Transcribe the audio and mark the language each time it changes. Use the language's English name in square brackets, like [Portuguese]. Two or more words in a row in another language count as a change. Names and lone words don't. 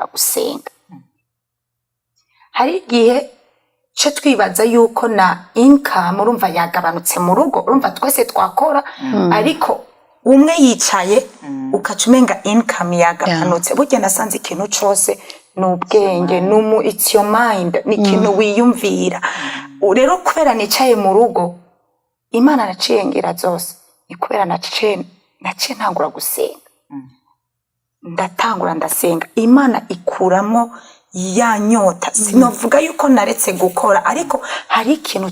[Rundi] gusenga hari igihe ce twibaza yuko na income urumva yagabanutse mu rugo urumva twese twakora ariko umwe yicaye ukaca umenga income yagabanutse burya nasanze ikintu cose n'ubwenge [English] it's your mind [Rundi] ni ikintu wiyumvira rero kubera nicaye mu rugo Imana naciye ngira zose ni kubera naciye ntangura gusenga ndatangura ndasenga Imana ikuramo ya nyota sinovuga yuko naretse gukora ariko hari ikintu